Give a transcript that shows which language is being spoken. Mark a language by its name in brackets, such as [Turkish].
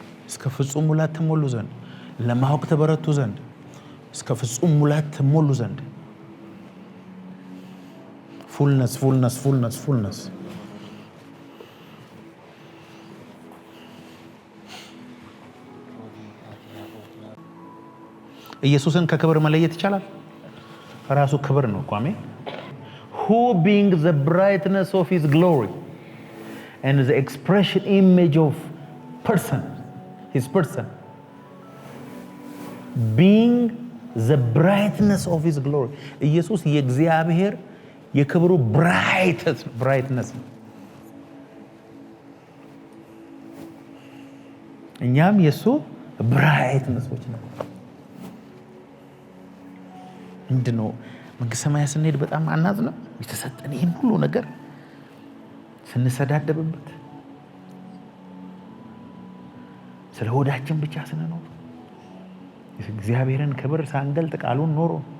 [Amharic] እስከ ፍጹም ሙላት ተሞሉ ዘንድ ለማወቅ ትበረቱ ዘንድ እስከ ፍጹም ሙላት ተሞሉ ዘንድ fullness fullness fullness fullness ኢየሱስን ከክብር መለየት ይቻላል? ራሱ ክብር ነው እኮ አሜን። [English] who being the brightness of his glory and the expression image of person his person being the brightness of his glory [Amharic] ኢየሱስ የእግዚአብሔር የክብሩ brightness እኛም የሱ brightness ነው። ምንድነው መንግሥተ ሰማያት ስንሄድ በጣም አናዝነው? የተሰጠን ይሄን ሁሉ ነገር ስንሰዳደብበት ስለ ሆዳችን ብቻ ስንኖር እግዚአብሔርን ክብር ሳንገልጥ ቃሉን ኖሮ